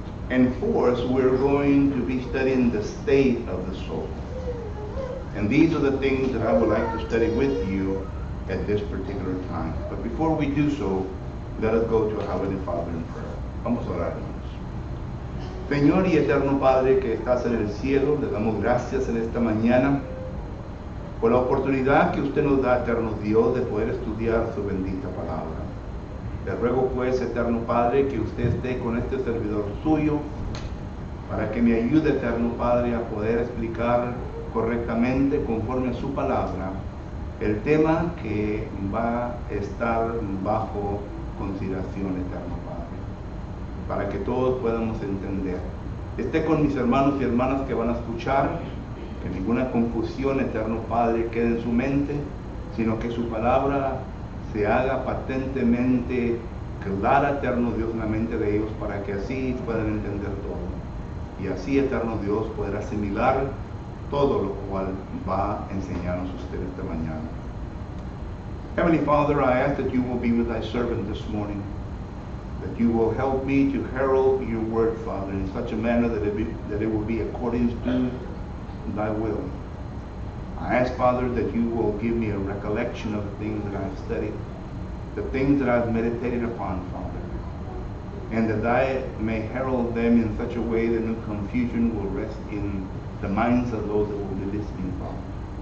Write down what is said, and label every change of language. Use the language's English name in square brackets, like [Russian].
[English] And fourth, we're going to be studying the state of the soul. And these are the things that I would like to study with you at this particular time. But before we do so, let us go to our Heavenly Father in prayer. [Spanish] Vamos a orar, hermanos. Señor y eterno Padre que estás en el cielo, le damos gracias en esta mañana por la oportunidad que usted nos da, eterno Dios, de poder estudiar su bendita palabra. Le ruego pues, eterno Padre, que usted esté con este servidor suyo, para que me ayude, eterno Padre, a poder explicar correctamente, conforme a su palabra, el tema que va a estar bajo consideración, eterno Padre, para que todos podamos entender. Esté con mis hermanos y hermanas que van a escuchar, que ninguna confusión, eterno Padre, quede en su mente, sino que su palabra se haga patentemente clara, eterno Dios, en la mente de ellos, para que así puedan entender todo. Y así, eterno Dios, poder asimilar todo lo cual va a enseñarnos usted esta mañana. [English] Heavenly Father, I ask that you will be with thy servant this morning, that you will help me to herald your word, Father, in such a manner that it will be according to thy will. I ask, Father, that you will give me a recollection of the things that I've studied, the things that I've meditated upon, Father, and that I may herald them in such a way that no confusion will rest in the minds of those that will be listening, Father.